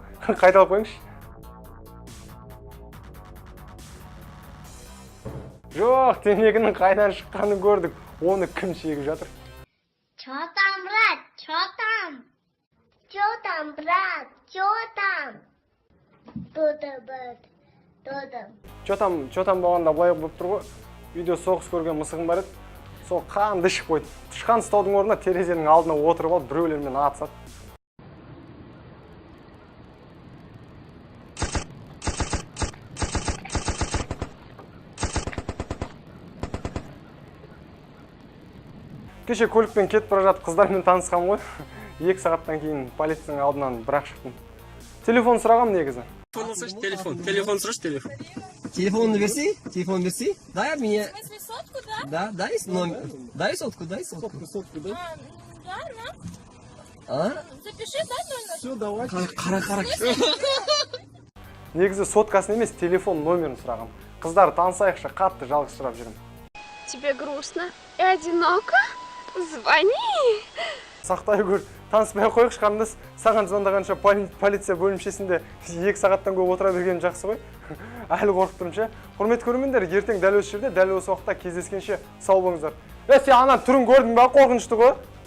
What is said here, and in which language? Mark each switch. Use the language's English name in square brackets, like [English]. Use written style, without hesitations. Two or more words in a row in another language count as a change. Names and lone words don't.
[Kazakh] Қайталап қойыңызшы. Жоқ, темекінің қайдан шыққанын көрдік. Оны кім шегіп жатыр? [Russian] Чё там, брат? Чё там? Чё там, брат? Чё там? [Kazakh] Чо там болғанда былай болып тұр ғой. Үйде соғыс көрген мысығым бар еді. Сол қанды ішіп қойды. Тышқан ұстаудың орнына терезенің алдына отырып алып, біреулермен атысады. Кеше көлікпен кетіп бара жатып қыздармен танысқам ғой. 2 сағаттан кейін полицияның алдынан бірақ шықтым. Телефон сұрағам негізі. [Russian] Телефон срочно, телефон. Телефон верси. Дай мне. В смысле, сотку, да? Да, дай номер. Дай сотку. Сотку, да? А? Запиши, да, номер? Все, давай. [Kazakh] Қара. Негізі соткасын емес, телефон номерін сұрағам. Қыздар танысайықшы, қатты жалғыз сұрап жүрім. [Russian] Тебе грустно и одиноко? Звони! [Kazakh] Сақтай көр, таныспай қойықшы қандас, саған звондағанша полиция бөлімшесінде 2 сағаттан көп отыра берген жақсы ғой. Әлі қорқып тұрмын. Құрметті көрермендер, ертең дәл осы жерде, дәл осы уақытта кездескенше сау болыңыздар. Сен ана түрін көрдің бе, қорқынышты ғой?